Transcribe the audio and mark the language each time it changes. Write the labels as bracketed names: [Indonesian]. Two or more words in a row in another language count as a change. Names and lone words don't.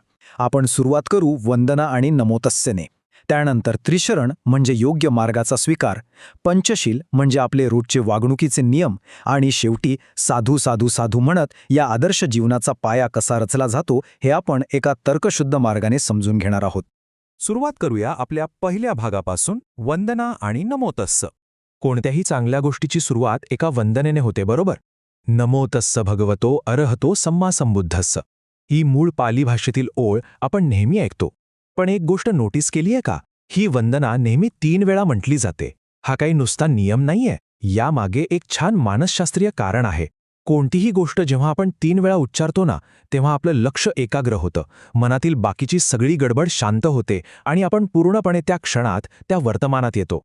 [Marathi] आपण सुरुवात करू वंदना आणि नमोतस्सेने. त्यानंतर त्रिशरण म्हणजे योग्य मार्गाचा स्वीकार, पंचशील म्हणजे आपले रोजचे वागणुकीचे नियम, आणि शेवटी साधू साधू साधू म्हणत या आदर्श जीवनाचा पाया कसा रचला जातो हे आपण एका तर्कशुद्ध मार्गाने समजून घेणार आहोत. सुरुवात करूया आपल्या पहिल्या भागापासून, वंदना आणि नमोतस्स. कोणत्याही चांगल्या गोष्टीची सुरुवात एका वंदनेने होते, बरोबर? [Pali] नमोतस्स भगवतो अरहतो सम्मा संबुद्धस्स [Marathi] ही मूळ पाली भाषेतील ओळ आपण नेहमी ऐकतो. पण एक गोष्ट नोटीस केली आहे का? ही वंदना नेहमी 3 वेळा म्हटली जाते. हा काही नुसता नियम नाहीये. यामागे एक छान मानसशास्त्रीय कारण आहे. कोणतीही गोष्ट जेव्हा आपण 3 वेळा उच्चारतो ना, तेव्हा आपलं लक्ष एकाग्र होतं, मनातील बाकीची सगळी गडबड शांत होते आणि आपण पूर्णपणे त्या क्षणात, त्या वर्तमानात येतो.